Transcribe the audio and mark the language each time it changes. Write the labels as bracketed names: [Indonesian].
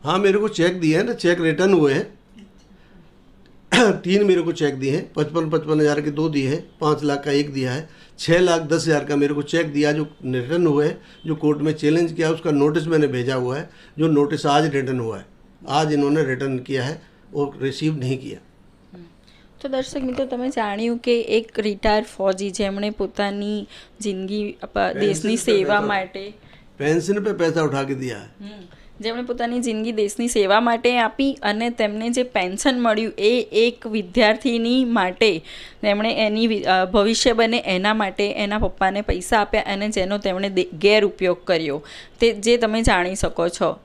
[Hindi] हाँ, मेरे को चेक दिए हैं ना, चेक रिटर्न हुए हैं। 3 मेरे को चेक दिए हैं, 55 हज़ार के 2 दिए हैं, 5 लाख का 1 दिया है, 6,10,000 का मेरे को चेक दिया जो रिटर्न हुए, जो कोर्ट में चैलेंज किया, उसका नोटिस मैंने भेजा हुआ है, जो नोटिस आज रिटर्न हुआ है। आज इन्होंने रिटर्न किया है और रिसीव नहीं किया। [Gujarati] તો દર્શક મિત્રો, તમે જાણ્યું કે એક રિટાયર્ડ ફૌજી જેમણે પોતાની જિંદગી દેશની સેવા માટે [Hindi] पेंशन पे पैसा उठा के दिया है, [Gujarati] જેમણે પોતાની જિંદગી દેશની સેવા માટે આપી અને તેમને જે પેન્શન મળ્યું એ એક વિદ્યાર્થીની માટે તેમણે એની ભવિષ્ય બને એના માટે એના પપ્પાને પૈસા આપ્યા અને જેનો તેમણે ગેરઉપયોગ કર્યો, તે જે તમે જાણી શકો છો।